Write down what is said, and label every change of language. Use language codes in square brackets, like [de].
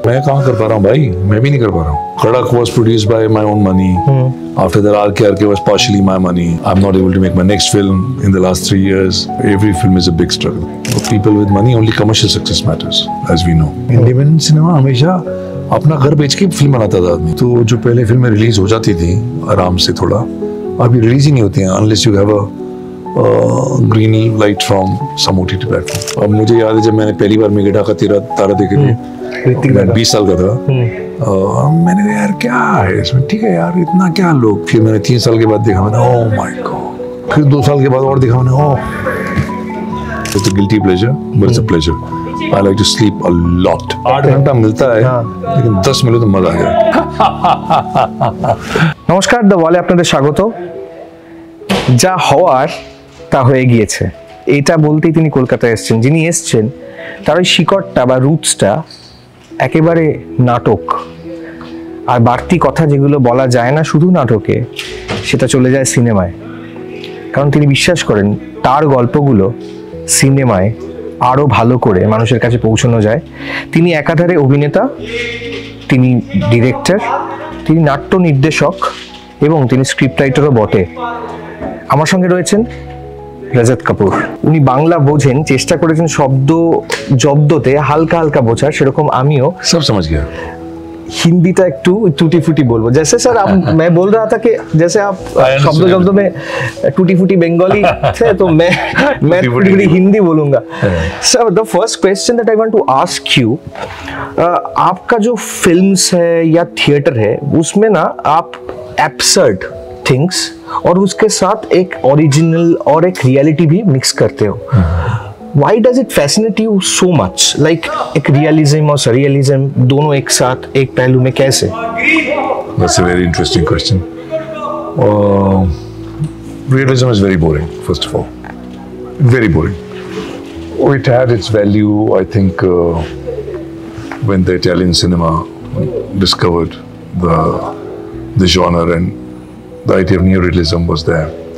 [hi] मैं कहाँ कर पा रहा हूँ भाई, मैं भी नहीं कर पा रहा हूँ. [en] Kadak was produced by my own money. After that, RK was partially my money. I'm not able to make my next film in the last 3 years. Every film is a big struggle. For people with money, only commercial success matters, as we know. [hi] Independent cinema हमेशा अपना घर बेच के film बनाता था आदमी. तो जो पहले फिल्में रिलीज हो जाती थी आराम से थोड़ा, अभी रिलीज ही नहीं होती हैं [en] unless you have a green light from some OTT platform. [hi] अब मुझे याद है जब मैंने पहली बार मेघेटा का तारा देखे थे, मैं 20 साल का था. मैंने कहा यार क्या है इसमें, ठीक है यार इतना क्या लोग. फिर मैंने 3 साल के बाद देखा, मैंने ओह माय गॉड. फिर 2 साल के बाद और देखा, मैंने ओह. [en] It's a guilty pleasure, but it's a pleasure. I like to sleep a lot. [hi] 8 घंटा मिलता है, लेकिन 10 मिले तो मजा आ गया. [bn] নমস্কার, দ্য ওয়ালে আপনাদের স্বাগত. যা হওয়ার তা হয়ে গিয়েছে, এটা বলতেই তিনি কলকাতায় এসেছেন. যিনি এসেছেন তার ওই শিকড়টা বা রুটসটা একেবারে নাটক, আর বাড়তি কথা যেগুলো বলা যায় না শুধু নাটকে, সেটা চলে যায় সিনেমায়. কারণ তিনি বিশ্বাস করেন তার গল্পগুলো সিনেমায় আরও ভালো করে মানুষের কাছে পৌঁছানো যায়. তিনি একাধারে অভিনেতা, তিনি ডিরেক্টর, তিনি নাট্য নির্দেশক এবং তিনি স্ক্রিপ্ট রাইটারও বটে. আমার সঙ্গে রয়েছেন রাজাত কাপুর. উনি বাংলা বোঝেন, চেষ্টা করেছেন শব্দ জব্দতে হালকা হালকা বোঝার, সেরকম আমিও [hi] सब समझ गया. [bn] हिंदीটা একটু टूटी फूटी बोलबो. [hi] जैसे सर आप मैं बोल रहा था कि जैसे आप शब्द शब्द में टूटी फूटी बंगाली थे, तो मैं टूटी फूटी हिंदी बोलूंगा. [en] sir the first question that I want to ask you, [hi] आपका जो फिल्म्स है या थिएटर है उसमें ना आप एब्सर्ड थिंग्स और उसके साथ एक ओरिजिनल और एक रियलिटी भी मिक्स करते हो. [en] Why does it fascinate you so much? [hi] Like एक रियलिज्म और सरियलिज्म दोनों एक साथ एक पहलू में कैसे? [en] That's a very interesting question. Realism is very boring, first of all. Very boring. It had its value, I think, when the Italian cinema discovered the genre and the idea of neorealism was there.